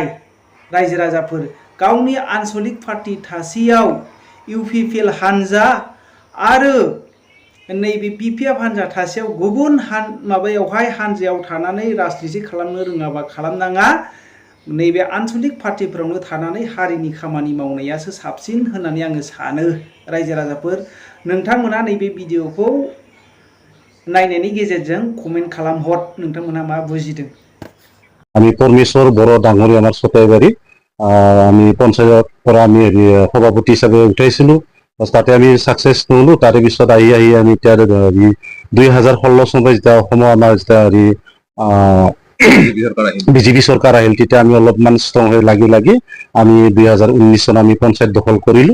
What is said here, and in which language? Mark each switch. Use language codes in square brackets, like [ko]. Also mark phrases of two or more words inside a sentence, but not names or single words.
[brx] रायजो राजाफोर गावनि आनसलिक पार्टी थासेयाव इउपिपिएल हान्जा आरो नैबे बिपिएफ हान्जा थासेयाव गुबुन हान्जायाव थानानै राजनिति खालामनो रोङाबा खालामनाङा। नैबे आनसलिक पार्टीफोरावनो थानानै हारिनि खामानि मावनायासो साबसिन होननानै आङो सानो। रायजो राजाफोर नोंथांमोना नैबे भिडिअखौ नायनायनि गेजेरजों कमेन्ट खालामहर नोंथांमोना मा बुजिदों। [as] আমি পরমেশ্বর বড় ডাঙরি আমার সতাইবাড়ি আমি পঞ্চায়তৰ আমি সভাপতি হিচাপে উঠাইছিলো। তাতে আমি সাকসেস নহলো। তাৰে পিছত আহি আমি এতিয়া 2016 চনত যেতিয়া অসমৰ আমাৰ যেতিয়া বিজেপি চৰকাৰ আহিল তেতিয়া আমি অলপমান ষ্ট্ৰং হৈ লাগি আমি 2019 চনত আমি পঞ্চায়ত দখল কৰিলো।